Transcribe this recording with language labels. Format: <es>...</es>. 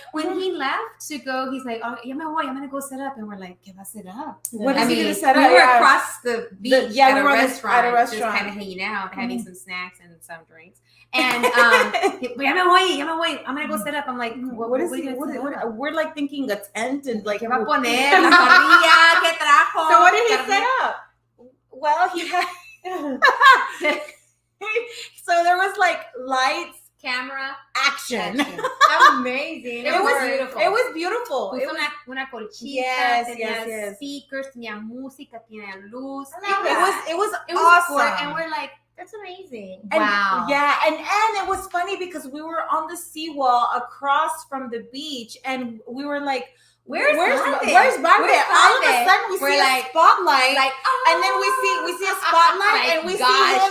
<en>When he left to go, he's like, oh, I'm going to go set up. And we're like,</en> <es>¿qué va a</es> <en>set up? What is he going to set up? We were across the beach at a restaurant, just kind of hanging out, having some snacks and some drinks. And I'm going to go set up. I'm like, what is he? We're thinking a tent and</en> <es>¿qué va a poner? La parrilla, ¿qué trajo?</es> <en>So what did he set up? Well, he had... So there was lights, camera, action. Amazing. It was beautiful. It was</en> <es>una colchita.</es> <en>Yes. Speakers,</en> <es>tenía música, tenía luz.</es> <en>It was awesome. And we're like, that's amazing. Wow. And it was funny because we were on the seawall across from the beach, and we were Where's Bande? All of a sudden we We're see a spotlight, and then we see a spotlight, and we see him</en>